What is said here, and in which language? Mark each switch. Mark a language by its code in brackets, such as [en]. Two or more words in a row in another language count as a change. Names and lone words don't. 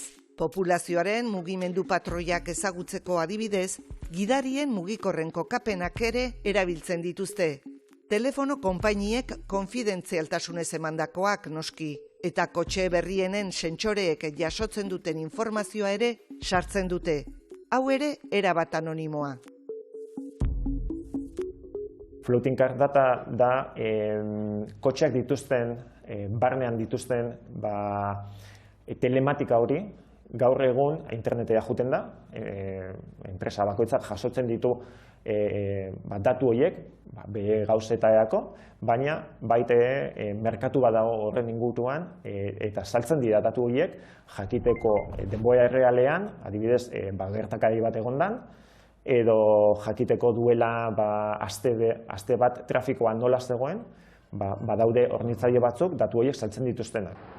[eu] Populazioaren mugimendu patroiak ezagutzeko adibidez, gidarien mugikorren kokapenak ere erabiltzen dituzte. Telefono konpainiek konfidentzialtasunez emandakoak noski, eta kotxe berrienen sentsoreek jasotzen duten informazioa ere sartzen dute. Hau ere erabat anonimoa. [en] Floating car data [eu] da kotxeak dituzten, barnean dituzten telematika hori, gaur egun internetera joeten da, enpresa bakoitzak jasotzen ditu datu horiek, bere gauzetarako, baina baita merkatu bat dago horren inguruan eta saltzen dira datu horiek jakiteko denbora errealean, adibidez gertakari bat egondan, edo jakiteko duela aste bat trafikoa nola zegoen, badaude hornitzaile batzuk datu horiek saltzen dituztenak.